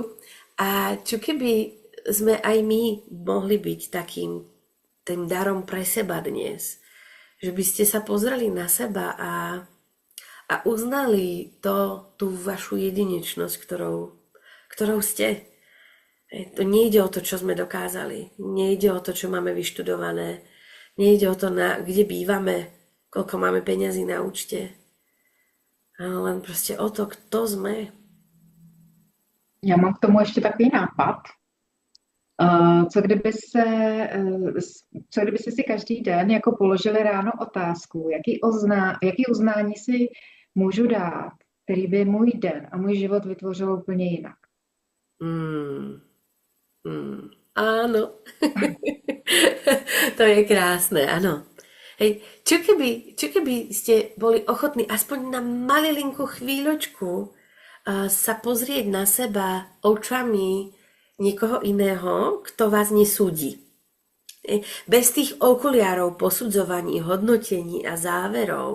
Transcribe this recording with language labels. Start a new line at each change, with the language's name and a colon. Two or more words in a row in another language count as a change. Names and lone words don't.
Slovak: A čo keby sme aj my mohli byť takým tým darom pre seba dnes, že by ste sa pozreli na seba a uznali tú vašu jedinečnosť, ktorou ste. To nejde o to, čo sme dokázali. Nejde o to, čo máme vyštudované. Nejde o to, kde bývame, koľko máme peňazí na účte. Ale len proste o to, kto sme.
Czech: Já mám k tomu ještě takový nápad. Co kdyby si každý den jako položili ráno otázku, jaký uznání si můžu dát, který by můj den a můj život vytvořil úplně jinak.
Slovak: Áno. To je krásne, áno. Hej, čo keby ste boli ochotní aspoň na malilinkú chvíľočku sa pozrieť na seba očami niekoho iného, kto vás nesúdi. Bez tých okuliárov, posudzovaní, hodnotení a záverov.